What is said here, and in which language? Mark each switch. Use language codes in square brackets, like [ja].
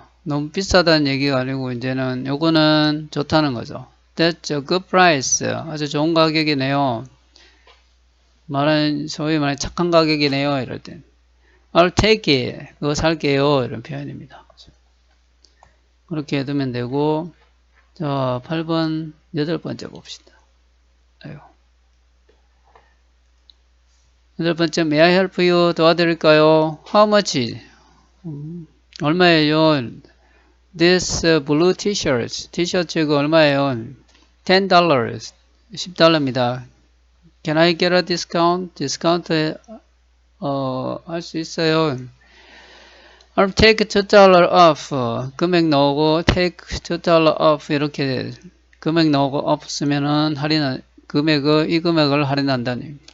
[ko] 너무 비싸다는 얘기가 아니고 이제는 요거는 좋다는 거죠. [en] That's a good price. [ko] 아주 좋은 가격이네요. 소위 말하는 착한 가격이네요. 이럴 땐 [en] I'll take it. [ko] 그거 살게요. 이런 표현입니다. 그렇게 해두면 되고 자 8번 8번째 봅시다. 아유. 8번째 [en] May I help you? [ko] 도와드릴까요? [en] How much? [ko] 얼마예요? [en] This blue t-shirt [ko] 티셔츠가 얼마예요? [en] $10 [ko] $10입니다. [en] Can I get a discount? [ko] 디스카운트 할 수 있어요. [en] I'll take $2 off. [ko] 금액 나오고 [en] take $2 off [ko] 이렇게 금액 나오고 off 쓰면은 할인 이 금액을 할인한다니.